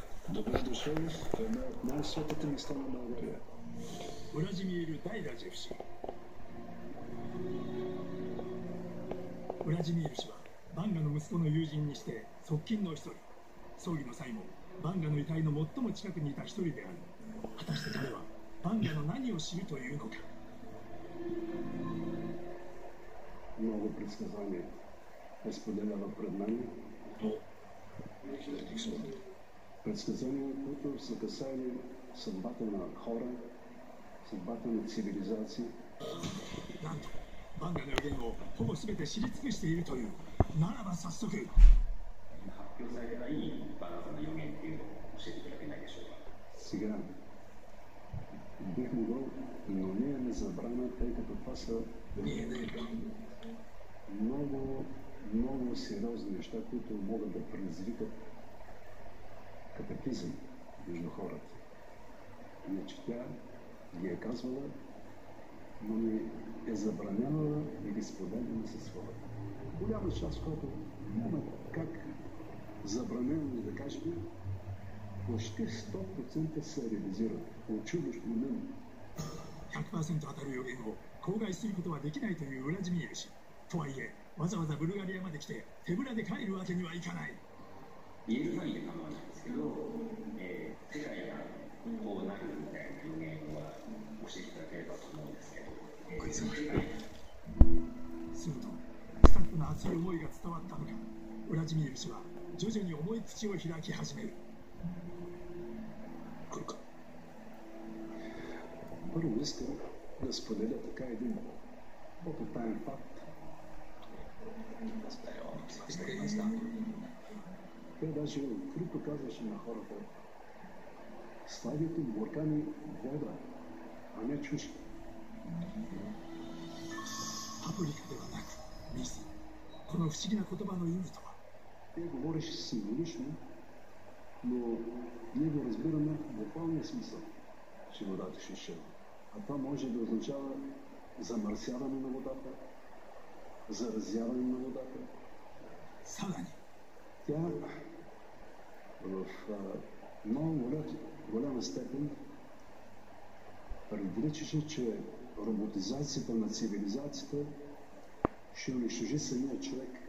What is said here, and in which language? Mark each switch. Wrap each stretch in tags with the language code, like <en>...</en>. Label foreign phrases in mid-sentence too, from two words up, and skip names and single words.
<bg>Добре дошъл в една от най-светите места на България.</bg> <ja>Владимир Дайраджев 氏。ウラジミール氏はバンガの息子の友人にして側近の一人。葬儀の際もバンガの遺体の最も近くにいた一人である。果たして彼はバンガの何を知るというのか。</ja> <bg>Много предсказания е споделяла пред мен. Предсказания, които са касали съдбата на хора, съдбата на цивилизации.</bg> <ja>なんとバンガの予言をほぼ全て知り尽くしているという。ならば早速発表されてないバンガの予言っていうのを教えていただけないでしょうか。</ja> <bg>Сега бих могъл, но ние не забравяме, тъй като това са много сериозни неща, които могат да предизвикат катаклизъм между хората. Иначе тя ги е казвала, но ни е забранявала и ги споделяме със хората. Голяма част, която няма как забранено да кажем, почти 100% се реализират. Очудващо момент.</bg> <ja>100% 当たる予言を口外することはできないというウラジミール氏。とはいえ、わざわざブルガリアまで来て手ぶらで帰るわけにはいかない。言える範囲で構わないんですけど、世界がこうなるみたいな予言は教えていただければと思うんですけど、するとスタッフの熱い思いが伝わったのか、ウラジミール氏は徐々に重い口を開き始める。来るか。</ja> <bg>Първо искам да споделя така един по-потаен факт. Тя даже открито казваше на хората: слагайте в буркани вода, а не чушки.</bg> <ja>パプリカではなく水。この不思議な言葉の意味とは。</ja> <bg>Тя говореше символично, но ние го разбираме в буквалния смисъл, че водата ще изчезне. А това може да означава замърсяване на водата, заразяване на водата. Тя в много голяма степен предричаше, че роботизацията на цивилизацията ще унищожи самия човек.</bg>